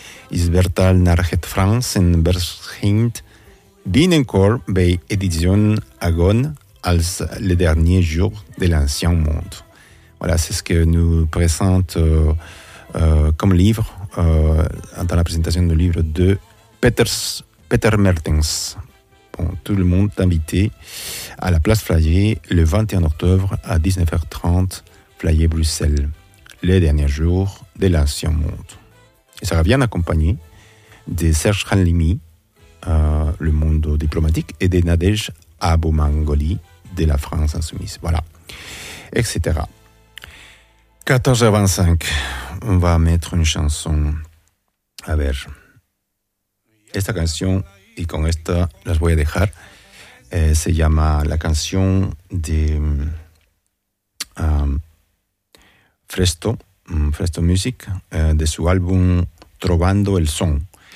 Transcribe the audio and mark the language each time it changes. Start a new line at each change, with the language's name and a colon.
Dutch: Is vertaald naar het Frans en verschijnt binnenkort bij Edition Agon als
French: les derniers jours de l'ancien monde. Voilà, c'est ce que nous présente comme livre dans la présentation du livre de Peter Mertens. Bon, tout le monde est invité à la place Flayer le 21 octobre à 19h30, Flayer Bruxelles, les derniers jours de l'ancien monde. Et ça revient accompagné de Serge Hanlimi, le monde diplomatique, et de Nadège Abou-Mangoli, de la France insoumise. Voilà, etc. 14h25, on va mettre une chanson.
Spanish: A ver, esta canción, y con esta las voy a dejar, se llama la canción de Fresto Music, de su álbum Trovando el Son.